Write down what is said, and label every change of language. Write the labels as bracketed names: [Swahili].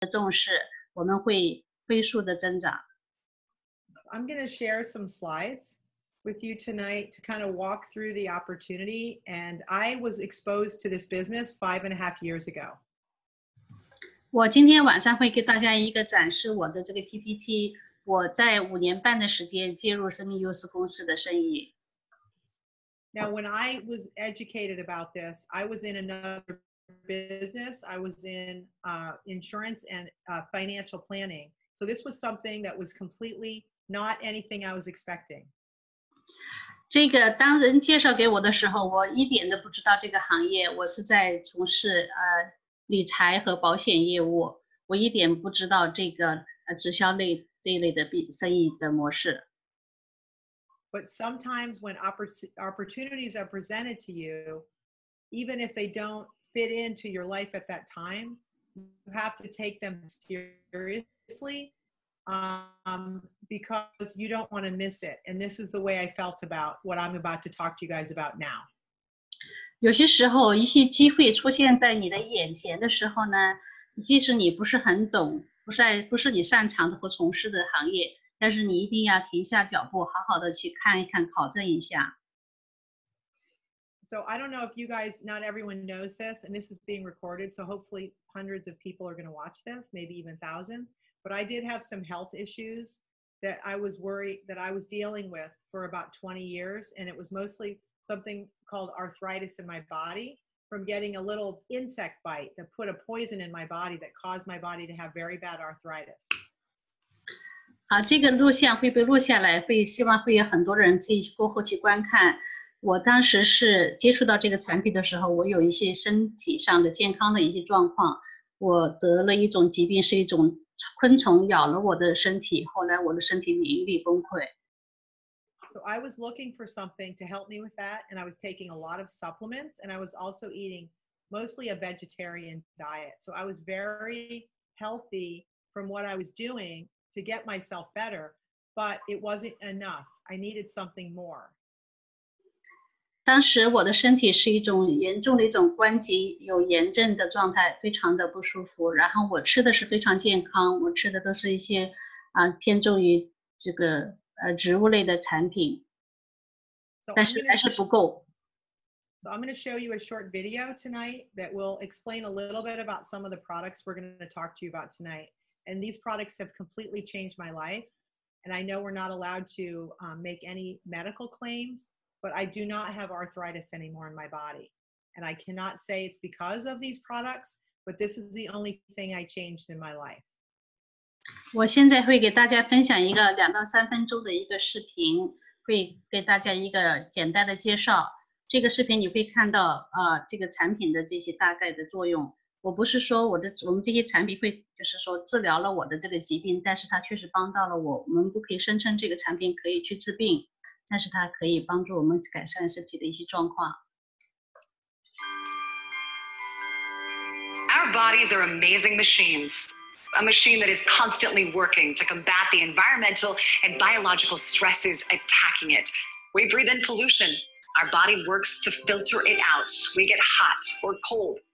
[Chinese] 重视，我们会飞速的增长。 [English] I'm going to share some slides with you tonight to kind of walk through the opportunity. And I was exposed to this business 5.5 years ago. [Chinese] 我今天晚上会给大家一个展示我的这个 PPT。我在5年半的时间介入生命优势公司的生意。 [English] Now, when I was educated about this, I was in another business. I was in insurance and financial planning. So this was something that was completely not anything I was expecting. [Chinese] 这个当人介绍给我的时候，我一点都不知道这个行业。我是在从事理财和保险业务，我一点不知道这个直销类这一类的生意的模式。 [English] But sometimes when opportunities are presented to you, even if they don't fit into your life at that time, you have to take them seriously because you don't want to miss it. And this is the way I felt about what I'm about to talk to you guys about now. [Chinese] 有些时候，一些机会出现在你的眼前的时候呢，即使你不是很懂，不是你擅长的或从事的行业，但是你一定要停下脚步，好好的去看一看，考证一下。 [English] So I don't know if you guys, not everyone knows this, and this is being recorded, so hopefully hundreds of people are going to watch this, maybe even thousands. But I did have some health issues that I was worried that I was dealing with for about 20 years, and it was mostly something called arthritis in my body from getting a little insect bite that put a poison in my body that caused my body to have very bad arthritis. [Chinese] 这个录像会被录下来，希望会有很多人可以过后去观看。我当时是接触到这个产品的时候，我有一些身体上的健康的一些状况，我得了一种疾病，是一种昆虫咬了我的身体，后来我的身体免疫力崩溃。 [English] So I was looking for something to help me with that, and I was taking a lot of supplements, and I was also eating mostly a vegetarian diet. So I was very healthy from what I was doing to get myself better, but it wasn't enough. I needed something more. [Chinese] 当时我的身体是一种严重的一种关节有炎症的状态，非常的不舒服。然后我吃的是非常健康，我吃的都是一些偏重于这个植物类的产品，但是还是不够。 [English] So I'm going to show you a short video tonight that will explain a little bit about some of the products we're going to talk to you about tonight. And these products have completely changed my life. And I know we're not allowed to make any medical claims, but I do not have arthritis anymore in my body. And I cannot say it's because of these products, but this is the only thing I changed in my life. [Chinese] 我现在会给大家分享一个2到3分钟的一个视频，会给大家一个简单的介绍。这个视频你会看到这个产品的这些大概的作用。我不是说我们这些产品会就是说治疗了我的这个疾病，但是它确实帮到了我。我们不可以声称这个产品可以去治病，但是它可以帮助我们改善身体的一些状况。 [English] Our bodies are amazing machines. A machine that is constantly working to combat the environmental and biological stresses attacking it. We breathe in pollution. Our body works to filter it out. We get hot or cold.